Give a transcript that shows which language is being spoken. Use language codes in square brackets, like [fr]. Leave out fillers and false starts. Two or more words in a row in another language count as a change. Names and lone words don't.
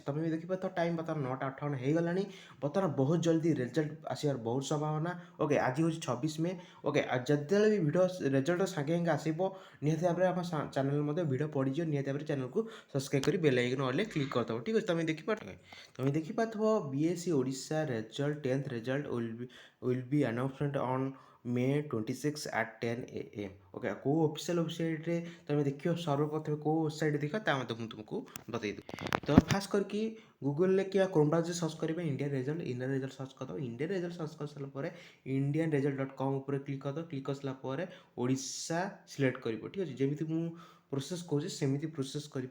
[or] ତୁମେ ବି ଦେଖିପାରୁଥିବ ଟାଇମ୍ ବର୍ତ୍ତମାନ 9ଟା 58 ହେଇଗଲାଣି। ବର୍ତ୍ତମାନ ବହୁତ ଜଲ୍ଦି ରେଜଲ୍ଟ ଆସିବାର ବହୁତ ସମ୍ଭାବନା। ଓକେ, ଆଜି ହେଉଛି 26 ମେ। ଓକେ, ଆଉ ଯେତେବେଳେ ବି [en] video result [or] ସାଙ୍ଗେ ସାଙ୍ଗେ ଆସିବ ନିହାତି ଭାବରେ ଆମ ଚ୍ୟାନେଲ୍ ମଧ୍ୟ ଭିଡ଼ିଓ ପଡ଼ିଯିବ। ନିହାତି ଭାବରେ [en] channelକୁ subscribe [or] କରି [en] bell icon [or] ଅଲ୍ରେ କ୍ଲିକ୍ କରିଦେବ। ଠିକ୍ ଅଛି, ତୁମେ ଦେଖିପାରୁଥିବ [en] BSc Odisha result 10th result will be announcement on May 26 at 10 AM. [or] ଓକେ, କେଉଁ [en] official websiteରେ [or] ତୁମେ ଦେଖିବ ସର୍ବପ୍ରଥମେ କେଉଁ ୱେବସାଇଟ୍ ଦେଖିବ ତା ମଧ୍ୟ ମୁଁ ତୁମକୁ ବତେଇଦେବି। ତ ଫାଷ୍ଟ କରିକି ଗୁଗୁଲରେ କିମ୍ବା କ୍ରୋମ୍ ବ୍ରାଉଜରରେ ସର୍ଚ୍ଚ କରିବେ ଇଣ୍ଡିଆନ୍ ରେଜଲ୍ଟ ସର୍ଚ୍ଚ କରିଦେବ। ଇଣ୍ଡିଆନ୍ ରେଜଲ୍ଟ ସର୍ଚ୍ଚ କରିସାରିଲା ପରେ indianresult.com ଉପରେ କ୍ଲିକ୍ କରିଦେବ। କ୍ଲିକ୍ କରିସାରିଲା ପରେ ଓଡ଼ିଶା ସିଲେକ୍ଟ କରିବ। ଠିକ୍ ଅଛି, ଯେମିତି ମୁଁ ପ୍ରୋସେସ୍ କହୁଛି ସେମିତି ପ୍ରୋସେସ୍ କରିବ।